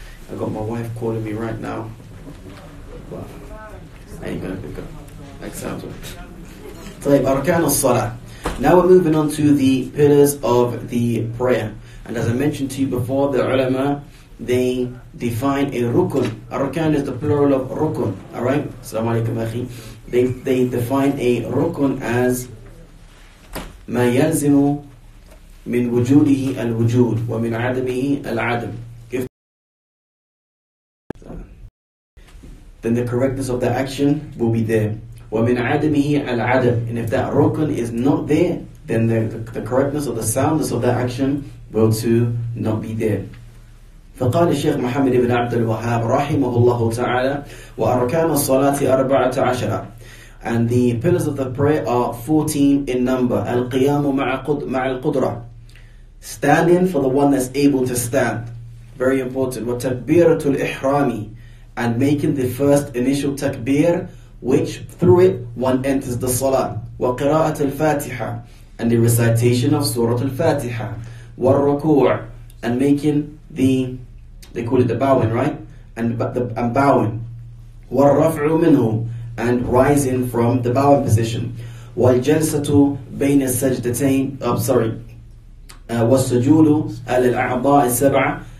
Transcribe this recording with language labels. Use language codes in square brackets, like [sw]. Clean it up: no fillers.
[en] I got my wife calling me right now, but I ain't going to pick up. Example. Arkan al-salah. Now we're moving on to the pillars of the prayer. And as I mentioned to you before, the ulama, they define a rukun. Arkan is the plural of rukun. Alright? Assalamu alaikum akhi. They define a rukun as [ar] ما يلزم من وجوده الوجود ومن عدمه العدم. [en] Then the correctness of the action will be there. [ar] وَمِنْ عَدَمِهِ الْعَدَمِ. [en] And if that rukun is not there, then the correctness or the soundness of that action will too not be there. [ar] فقال الشيخ محمد بن عبد الوهاب رحمه الله تعالى وأركان الصلاة 14. [en] And the pillars of the prayer are 14 in number. [ar] القيام مع القدرة. [en] Standing for the one that's able to stand. Very important. [ar] وتكبيرة الإحرام. [en] And making the first initial takbir, which through it one enters the salah. [ar] وقراءة الفاتحة. [en] And the recitation of Surah Al-Fatiha. [ar] والركوع. [en] And making they call it the bowing, right? And bowing. [ar] والرفع منه. [en] And rising from the bowing position. [ar] والجلسة بين السجدتين. والسجود على الأعضاء السبعة.